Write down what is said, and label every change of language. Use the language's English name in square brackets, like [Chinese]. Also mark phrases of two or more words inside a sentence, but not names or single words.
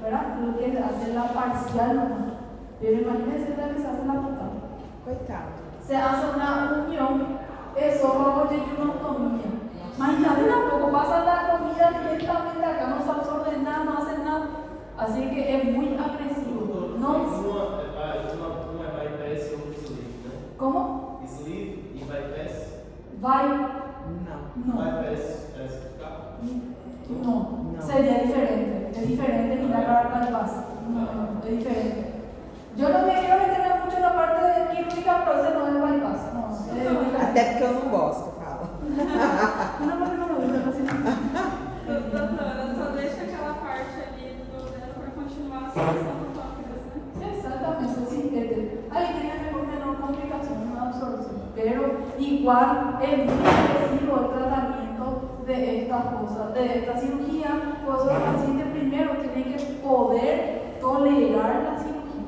[Spanish] Lo que hace la parcial nomás. Pero imagínense la que se hace la total. [Portuguese] Coitado. [Spanish] Se hace una unión, eso va a tener una autonomía. Imagínate tampoco pasa la comida directamente acá, no se absorbe nada, no hace nada. Así que es muy agresivo. No. [Portuguese] Uma é bypass e outra sleeve, né? [Spanish] ¿Cómo? [Portuguese] Sleeve e bypass. Vai. Não. [Spanish] No. [Portuguese] Bypass é explicar? [Spanish] No. No. Sería diferente. Es diferente mirar para el bypass. No, es diferente. Yo no me quiero meter mucho en la parte de quirúrgica, pero ese no es bypass. No, es diferente. [Portuguese] Até porque eu não gosto, fala. [Spanish] Una parte no me gusta casi nada. [Portuguese] Doutora, só deixa aquela parte ali do dedo para continuar a solução do pâncreas, né? [Spanish] Exactamente, sí. Ahí tenía mejor menor complicación, una absorción. Pero igual es muy agresivo el tratamiento de estas cosas, de esta cirugía. Por eso el paciente primero tiene que poder tolerar la cirugía.